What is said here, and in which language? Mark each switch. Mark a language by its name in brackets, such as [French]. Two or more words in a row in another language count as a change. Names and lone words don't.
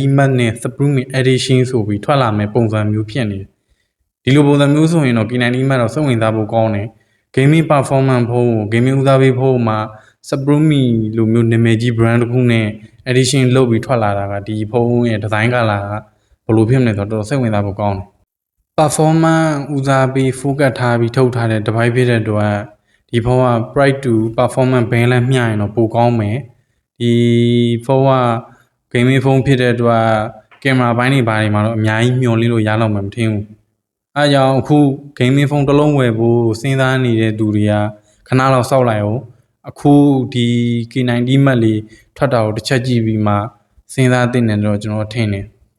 [Burmese] Max နဲ့ Supreme Edition ဆိုပြီးထွက်လာမယ်ပုံစံမျိုးဖြစ်နေတယ်ဒီလိုပုံစံမျိုးဆိုရင်တော့ K90 Max တော့စိတ်ဝင်စားဖို့ကောင်းတယ် [English] gaming performance [Burmese] ဖုန်းကို gaming ဦးစားပေး ဖုန်းမှာ Supreme လိုမျိုးနာမည်ကြီး brand တစ်ခုနဲ့ edition လုပ်ပြီးထွက်လာတာကဒီဖုန်းရဲ့ design color ကဘယ်လိုဖြစ်မလဲဆို တော့စိတ်ဝင်စားဖို့ကောင်းတယ် performance ဦးစားပေး focus ထားပြီးထုတ်ထားတဲ့ device ဖြစ်တဲ့အတွက်ဒီဖုန်းက [English] price to performance balance [Burmese] မျှရင်တော့ပိုကောင်းမယ်ဒီဖုန်းက gaming ဖုန်းဖြစ်တဲ့အတွက်ကင်မရာပိုင်းတွေဘာတွေမှာတော့အများကြီးမျှော်လင့်လို့ရတော့မှမထင်ဘူးအဲကြောင့်အခု gaming ဖုန်းတစ်လုံးဝယ်ဖို့စဉ်းစားနေတဲ့သူတွေကခဏလောက်စောင့်လိုက်အောင်အခုဒီ K90 Max လေးထွက်တာကိုတစ်ချက်ကြည့်ပြီးမှစဉ်းစားသင့်တယ်တော့ကျွန်တော်ထင်တယ်